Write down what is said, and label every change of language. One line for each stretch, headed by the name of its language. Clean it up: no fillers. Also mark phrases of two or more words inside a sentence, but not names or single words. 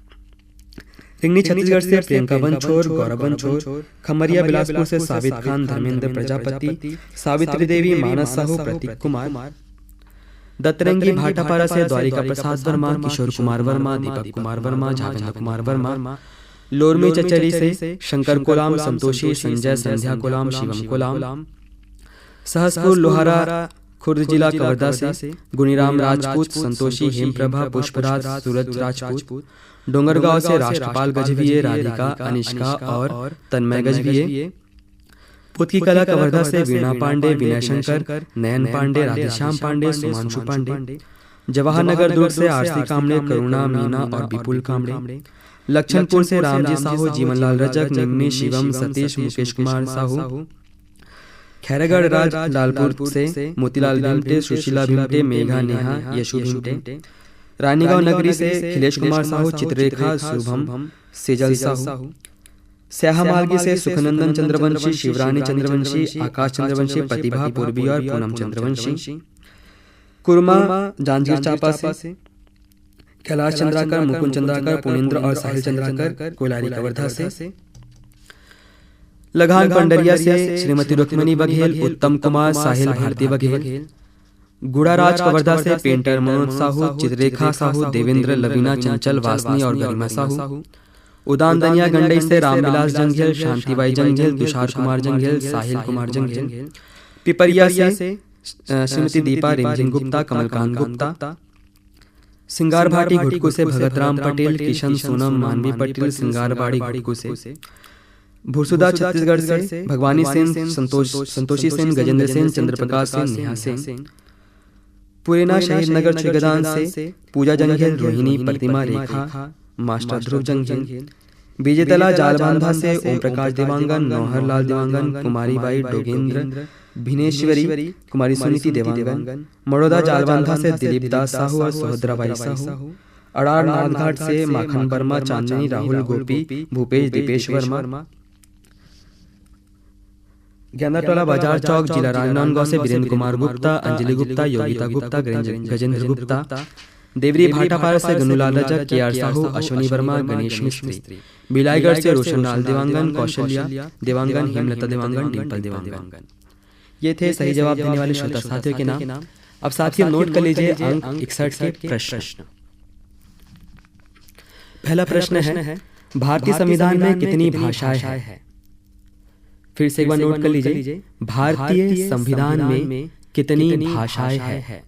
Hindi: रिंगनी छत्तीसगढ़ से प्रियंका बनछोर, गौरव बनछोर, खमरिया बिलासपुर से साबित खान, धर्मेंद्र प्रजापति, सावित्री देवी, मानस साहू, प्रतीक कुमार, दतरंगी भाटापारा से द्वारिका प्रसाद वर्मा, किशोर कुमार वर्मा, दीपक कुमार वर्मा, झावेंद्र कुमार वर्मा, लोरमी चचरी से शंकर कोलाम, संतोषी, संजय, संध्या कोलाम, शिवम कोलाम, सहसपुर लोहारा खुर्द जिला कवर्धा से गुणीराम राजपूत, संतोषी, हेमप्रभा, पुष्पराज, सूरज राजपूत, डोंगरगांव से राष्ट्रपाल गजभिये, राधिका, अनिष्का और तन्मय गजभिये, पुतकी कला कवर्धा से वीणा पांडे, विनय शंकर, नयन पांडे, राधेश्याम पांडे, सुमांशु पांडे, जवाहर नगर दुर्ग से आरती कामड़े, करुणा, मीना और विपुल कामड़े, लक्षणपुर से रामजी साहू, जीवनलाल रजक, निम्मी, शिवम, सतीश, मुकेश कुमार साहू, खैरागढ़ राज लालपुर से मोतीलाल भीमटे, सुशीला भीमटे, मेघा, नेहा, यशु भीमटे, रानीगांव नगरी से खिलेश कुमार साहू, चित्ररेखा, शुभम, सेजल साहू, स्याहा मार्गी से सुखनंदन चंद्रवंशी, शिवरानी चंद्रवंशी, आकाश चंद्रवंशी, प्रतिभा पूर्वी और पूनम चंद्रवंशी, कुरमा जांजगीर चांपा से कैलाश चंद्राकर, मुकुंद चंद्राकर, पुनेन्द्र और साहिल चंद्राकर, कोलारी कवर्धा से, लगान पंडरिया से श्रीमती रुक्मणी बघेल, उत्तम कुमार, साहिल भारती बघेल, गुड़ाराज कवर्धा से पेंटर मनोज साहू, चित्ररेखा साहू, देवेंद्र, लवीना, चंचल, वासनी और गरिमा साहू, उदान दनिया गंडई से रामविलास जंघेल, शांतिबाई जंघेल, तुषार कुमार जंघेल, साहिल कुमार जंघेल, पिपरिया से श्रीमती दीपा रिमझिम गुप्ता, कमलकांत गुप्ता। सिंगार भाटी घुटकू से भगतराम पटेल, किशन सोनम, मानवी पटेल, सिंगारबाड़ी घुटकू से। भुरसुदा छत्तीसगढ़ से भगवानी सेन, संतोषी सेन, गजेंद्र सेन, चंद्रप्रकाश सेन, नेहा सेन। पुरेना शहीद नगर छिगदान से पूजा जंघेल, रोहिणी, प्रतिमा, रेखा, मास्टर ध्रुव जंघेल। बीजेतला जालबांधा से ओम प्रकाश देवांगन, नौहर लाल देवांगन, कुमारी बाई डोगेंद्र, भिनेश्वरी, कुमारी सुनीति देवांगन। मड़ौदा जालबांधा से दिलीप दास साहू और सुभद्राबाई साहू। अड़ार नाथघाट से माखन वर्मा, चांदनी, राहुल, गोपी, भूपेश, दीपेश वर्मा। ज्ञानटोला बाजार चौक, जिला राजनांदगांव से वीरेंद्र कुमार गुप्ता, अंजलि गुप्ता, योगिता गुप्ता, गजेंद्र गुप्ता। देवरी भाटापारा से गनुलाल रजक, केआर साहू, अश्विनी वर्मा, गणेश मिस्त्री। बिलाईगढ़ से रोशन लाल देवांगन, कौशल्या देवांगन, हेमलता देवांगन, डिम्पल देवांगन। ये थे सही जवाब देने वाले श्रोता साथियों के नाम। अब साथियों नोट कर लीजिए अंक 61 के प्रश्न। पहला प्रश्न है, भारतीय संविधान में कितनी भाषाएं हैं? फिर से एक बार नोट कर लीजिए, भारतीय संविधान में कितनी भाषाएं हैं?